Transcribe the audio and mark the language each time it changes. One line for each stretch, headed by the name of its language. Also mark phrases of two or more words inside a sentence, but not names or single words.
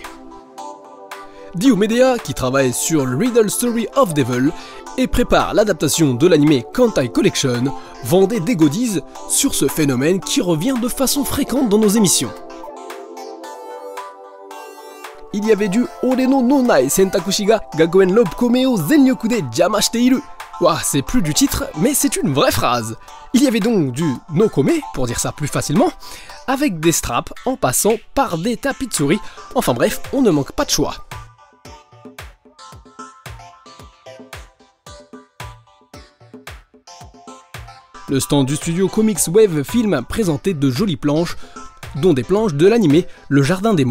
French: Diomedia, qui travaille sur Riddle Story of Devil et prépare l'adaptation de l'anime Kantai Collection, vendait des goodies sur ce phénomène qui revient de façon fréquente dans nos émissions. Il y avait du Oreno no Nai Sentakushi ga Gakuen Lobkome o Zenryoku de Jama shite iru. Ouah, c'est plus du titre, mais c'est une vraie phrase. Il y avait donc du Nokome, pour dire ça plus facilement, avec des straps en passant par des tapis-de-souris. Enfin bref, on ne manque pas de choix. Le stand du studio Comics Wave Film présentait de jolies planches, dont des planches de l'animé Le Jardin des Mots.